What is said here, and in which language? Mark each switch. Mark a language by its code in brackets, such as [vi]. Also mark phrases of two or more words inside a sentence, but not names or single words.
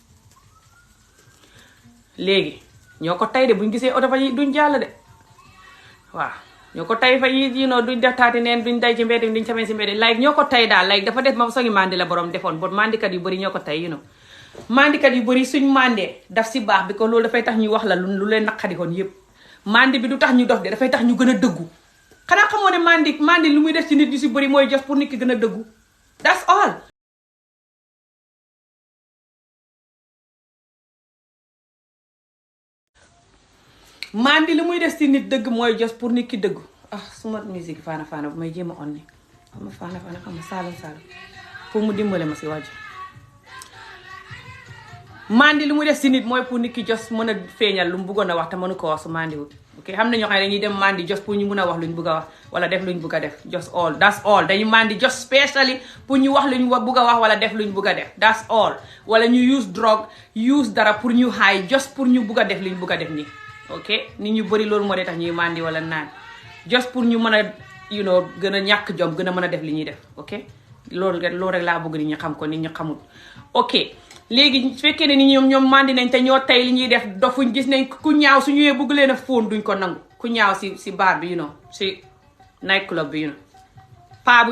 [wo] léegi ñoo ko tay de buñ gisee oto fa duñ jàll de waaw ñoo ko tay fa duñ def taati neen duñ day ci mbedd duñ samee si mbedd like ñoo ko tay daal like dafa def ma songi mandi la borom defoon bon mandikat yu bëri ñoo ko tay mandikat yu bëri suñ mandee daf si baax bi ko loolu dafay tax ñuy wax la lu leen naqari woon yëpp mandi bi du tax ñu dof de dafay tax ñu gën a dëggu xanaa xamoo ne mandi lu muy def ci nit yu si bëri mooy jos pour nit ki gën a dëggu [en] that's all [wo] mandi lu muy def ci nit dëgg mooy jos pour nit ki dëggu suma musique faana bu may jéem a on ni xam nga faana xam nga saalum pour mu dimbale ma si wàjj mandi lu muy def ci nit mooy pour nit ki jos mën a feeñal lu mu bëggoon a wax te mënu ko wax su mandi wul ok xam na ñoo xam ne dañuy dem mandi jos pour ñu mun a wax luñ bëgg a wax wala def luñ bëgg a def [en] just all that's all [wo] dañuy mandi jos spécially pour ñu wax luñ bëgg a wax wala def luñ bëgg a def [en] that's all [wo] wala ñu use drogue use dara pour ñu high just pour ñu bëgg a def luñ bëgg a def nii ok nit ñu bëri loolu moo dee tax ñuy mandi wala naan just pour ñu mën a gën a ñàkk jom gën a mën a def li ñuy def ok loolu rek laa bëgg nit ñi xam ko nit ñi xamul ok léegi su fekkee ne ni ñoom mandi nañ te ñoo tey li ñuy def dofuñ gis nañ ku ñaaw su ñëwee bëgg leen a fóon duñ ko nangu ku ñaaw si bar bi si [en] night club [wo] bi paa bu